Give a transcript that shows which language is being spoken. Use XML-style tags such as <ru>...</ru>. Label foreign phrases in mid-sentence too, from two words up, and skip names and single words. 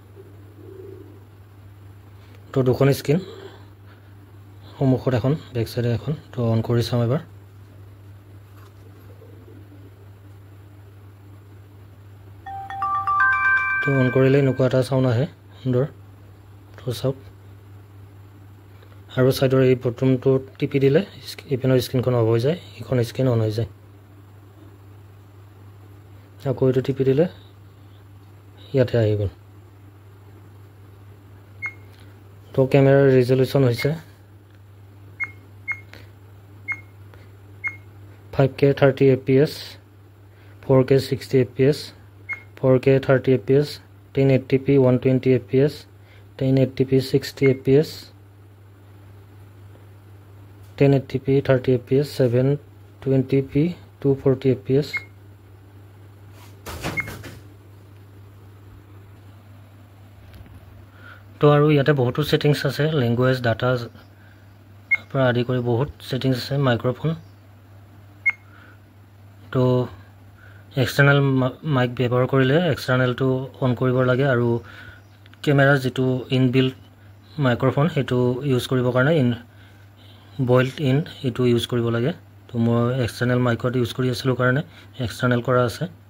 <as>তো দুখন স্ক্ৰীন সন্মুখত এখন বেক সাইডে এখন তো অন কৰি চাম এবাৰ তো অন কৰিলে এনেকুৱা এটা সাউন্ড আহে সুন্দৰ তো চাওক আৰু সাইডৰ এই বটনটো টিপি দিলে ইপিনৰ স্ক্ৰীনখন অফ হৈ যায় ইখন স্ক্ৰীন অন হৈ যায় আকৌ এইটো টিপি দিলে ইয়াতে আহি গ'ল তো কেমেৰাৰ ৰিজল্যুশন হৈছে 5K 30 fps 4K 60 fps 4K 30 fps 1080p 120 fps 1080p 60 fps 1080p 30 fps 720p 240 fps তো আৰু ইয়াতে বহুতো সেটিংস আছে</as> <en>language data</en> <as>পৰা আদি কৰি বহুত সেটিংস আছে মাইক্ৰোফোন তো</as> <en>external mic</en> <as>ব্যৱহাৰ কৰিলে এক্সটাৰ্নালটো অন কৰিব লাগে আৰু কেমেৰা যেটো</as> <en>inbuilt microphone</en> <as>হেতু ইউজ কৰিব কাৰণে</as> <en>built in</en> <as>এটো ইউজ কৰিব লাগে তো মই এক্সটাৰ্নাল মাইকত ইউজ কৰি আছিলো কাৰণে এক্সটাৰ্নাল কৰা আছে</as>